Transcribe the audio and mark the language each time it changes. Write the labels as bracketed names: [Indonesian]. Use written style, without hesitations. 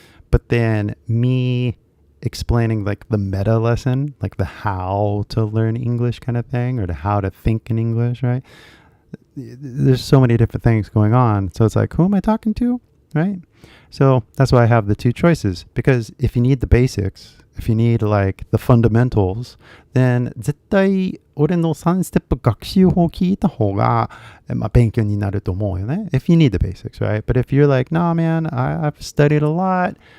[English] But then me explaining like the meta lesson, like the how to learn English kind of thing, or the how to think in English, right? There's so many different things going on. So it's like, who am I talking to, right? So that's why I have the two choices. Because if you need the basics, if you need like the fundamentals, then [Japanese] 絶対俺の3ステップ学習法を聞いた方が、勉強になると思うよね。 [English] If you need the basics, right? But if you're like, nah, man, I've studied a lot.